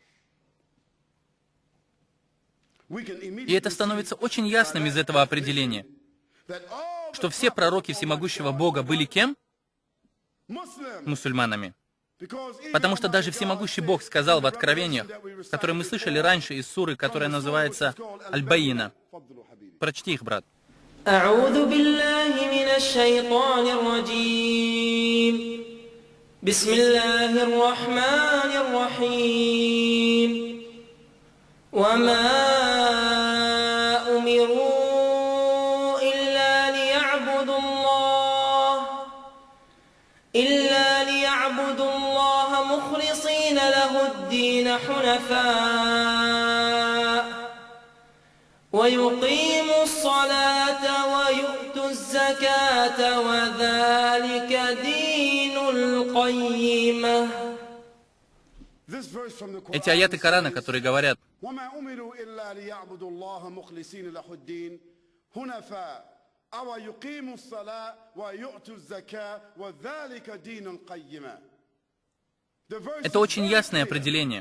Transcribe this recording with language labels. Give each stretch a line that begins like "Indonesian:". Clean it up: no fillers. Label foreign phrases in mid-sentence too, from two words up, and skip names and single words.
Russian: И это становится очень ясным из этого определения, что все пророки всемогущего Бога были кем? Мусульманами. Потому что даже всемогущий Бог сказал в Откровениях, которые мы слышали раньше из суры, которая называется Аль-Байина. Прочти их, брат.
Arabic: أعوذ بالله من الشيطان الرجيم بسم الله الرحمن الرحيم وما أمروا إلا ليعبدوا الله مخلصين له الدين حنفاء ويقيموا الصلاة ويؤتوا الزكاة وذلك دين القيمة.
Russian: Эти аяты Корана, которые говорят, это очень ясное определение.